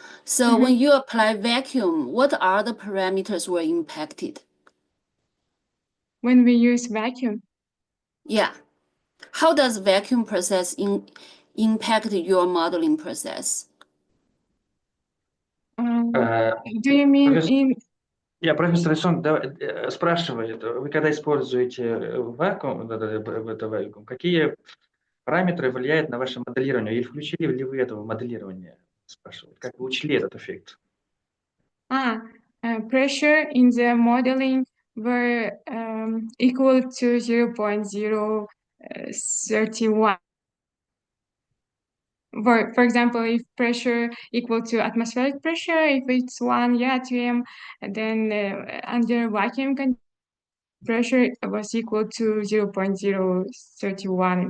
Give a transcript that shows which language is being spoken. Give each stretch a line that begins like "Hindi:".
English: So when you apply vacuum, what are the parameters were impacted? When we use vacuum, Yeah. How does vacuum process impact your modeling process? do you mean
Russian: Профессор-
English: in?
Russian: профессор Сон спрашивает, вы когда используете вакуум, вакуум, какие параметры влияют на ваше моделирование? Или включили ли вы это в моделирование? Спрашивает. Как вы учли этот эффект?
English: Pressure in the modeling were equal to 0.031. For example, if pressure equal to atmospheric pressure, if it's 1 atm, then under vacuum pressure was equal to 0.031.